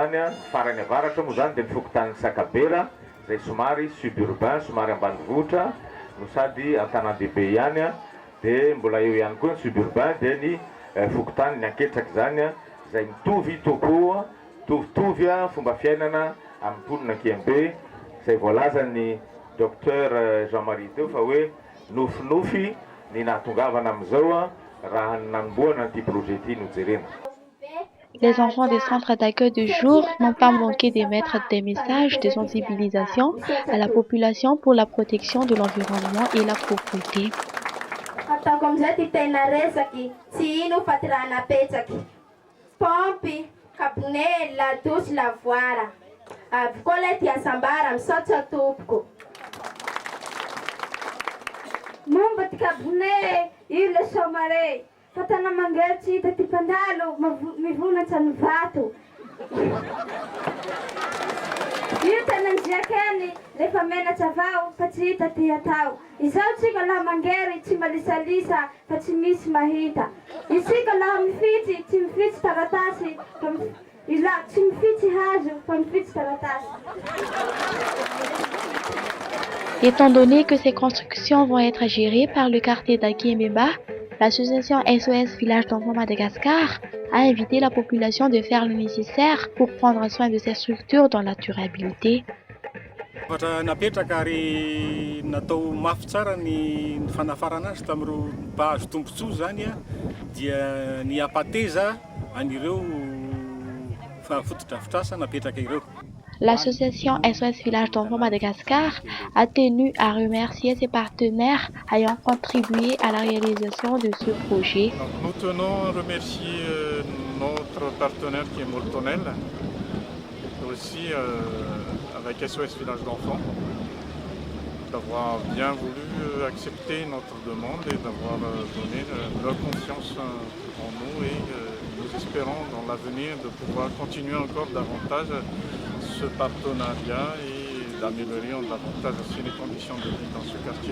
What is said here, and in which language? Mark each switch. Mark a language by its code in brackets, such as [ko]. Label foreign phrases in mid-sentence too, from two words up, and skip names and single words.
[mg] zany farany avaratra moa zany dia ny fokotanin'ny Sakabera zay somary suburbain somary ambanivohitra no sady an-tanàn-dehibe ihany de mbola eo ihany koa ny suburbain de ny fokotany ny anketraky zany zay mitovy tokoa mitovitovy fomba fiainana amin'ny mponina Kembe zay voalazany docteur Jean-Marie teo fa hoe nofinofy ny nahatongavana amin'izao raha nanomboana an'ity projet ity nojerena. [fr] Les enfants des centres d'accueil de jour n'ont pas manqué d'émettre des messages de sensibilisation à la population pour la protection de l'environnement et la propreté. [mg] Ataoko amizay ty tena resaky tsy ino fa ty raha napetsaky pompy kabone [fr] la douche [mg] lavoara avy koa le ty asambara misaotra tompoko momba ty kabone io le somare fatana mangery tsy hita ty mpandalo mivonatsy ny vato io tena njiakeny rehefa menatry avao fa tsy hita ty atao izao tsika laha mangery tsy malisalisa fa tsy misy mahita isika laha mifitsy tsy mifitsy taratasy tsy mifitsy hazo fa mifitsy taratasy. [fr] Étant donné que ces constructions vont être gérées par le quartier d'Akembeba, l'association SOS Village d'enfants Madagascar a invité la population de faire le nécessaire pour prendre soin de ces structures dans la durabilité. [mg] Napetraka ary natao mafy tsara ny fanafarana azy tamin'ireo mpahazo tombontsoa zany dia ny apateza anireo fotodrafitrasa napetraka ireo. [fr] L'association SOS Village d'enfants Madagascar a tenu à remercier ses partenaires ayant contribué à la réalisation de ce projet. Nous tenons à remercier notre partenaire qui est Moltonel aussi avec SOS Village d'Enfants d'avoir bien voulu accepter notre demande et d'avoir donné leur confiance en nous et nous espérons dans l'avenir de pouvoir continuer encore davantage ce partenariat et d'améliorer davantage aussi les conditions de vie dans ce quartier.